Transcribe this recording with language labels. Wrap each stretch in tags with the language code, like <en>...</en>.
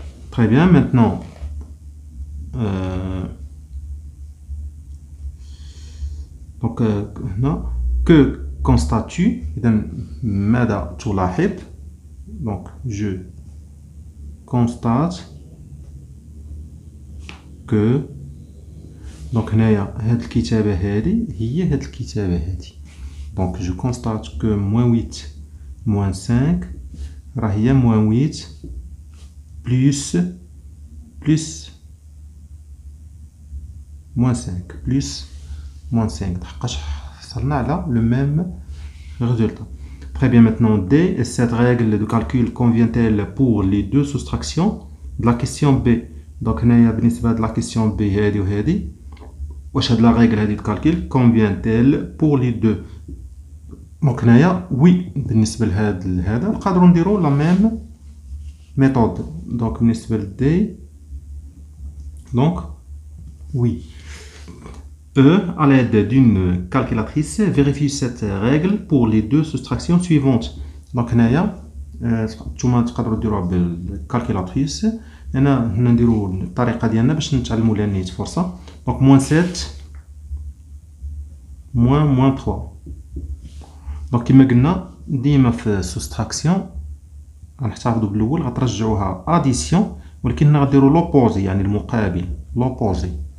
<fr>Très bien, maintenant donc</fr> <ar>هنا</ar> <fr>que constates-tu؟</fr> <ar>إذا ماذا تلاحظ؟</ar> <fr>donc je constate que donc</fr> <ar>هنايا هاد الكتابة هادي هي هاد الكتابة هادي.</ar> <fr>donc je constate que moins 8 moins 5</fr> <ar>راه هي</ar> <fr>moins 8 plus moins 5 plus moins 5</fr> <ar>تحقاش حصلنا على</ar> <fr>le même résultat. Très bien, maintenant D, cette règle de calcul convient-elle pour les deux soustractions de la question B?</fr> <ar>Donc هنايا بالنسبة</ar> <fr>de la question B</fr> <ar>هادي وهادي واش هاد لا ريغل هادي</ar> <fr>de calcul convient-elle pour les deux؟</fr> <ar>دونك هنايا وي بالنسبة لهذا نقدروا نديرو لا ميم méthode. Donc بالنسبة ل D</ar> <fr>donc oui. E, à l'aide d'une calculatrice, vérifie cette règle pour les deux soustractions suivantes.</fr> <ar>Donc هنايا نتوما تقدروا ديروها بالكالكيلاتريس. هنا نديروا الطريقه ديالنا باش نتعلموا لها نيت فرصه. دونك موان 7 موان 3. دونك كما قلنا ديما في سوستراكسيون غنحتفظوا بالاول غترجعوها اديسيون، ولكن هنا غديروا لوبوزي يعني المقابل لوبوزي.</ar>